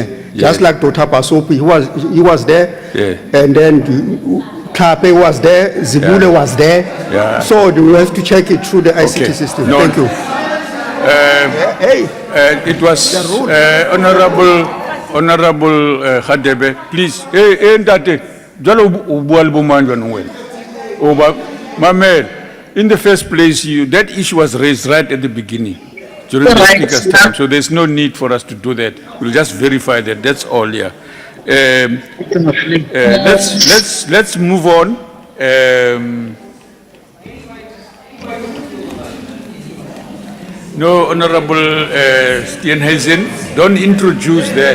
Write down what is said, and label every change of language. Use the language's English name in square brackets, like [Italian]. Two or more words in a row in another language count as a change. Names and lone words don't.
[English] Just like Dr. Pasopi, he was there. Yeah. And then Kape was there, Zibule was there. Yeah. So we have to check it through the ICT Okay. system. No. Thank you. It was Honorable Khadebe, please. [Southern Sotho] Ntate, jalo o bua le bo mang jwanong wena? O ba mamela. [English] In the first place, that issue was raised right at the beginning during the Right. speaker's time, so there's no need for us to do that. We'll just verify that. That's all. Yeah. Let's move on. No, Honorable Steenhuisen, don't introduce that.